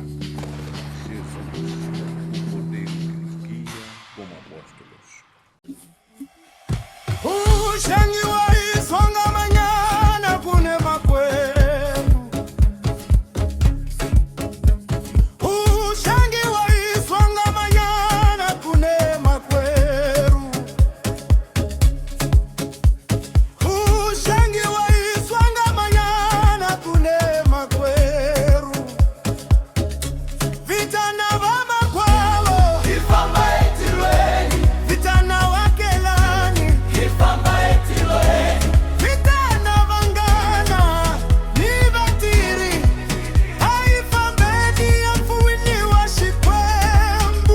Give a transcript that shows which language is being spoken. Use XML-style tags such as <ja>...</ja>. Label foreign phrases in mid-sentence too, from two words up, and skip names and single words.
<pt>Jesus, o poder que nos guia como apóstolos.</pt> <ts>Ushangiwa isonga manyana kune makwenu. Ushangiwa isonga manyana kune makweru. Ushangiwa isonga manyana kune makweru. Vitana va makwavo ifamba etilweni, vitana wakelani ifamba etilweni, vitana vangana ni vatiri haifambeni afuwini wa Xikwembu.</ts>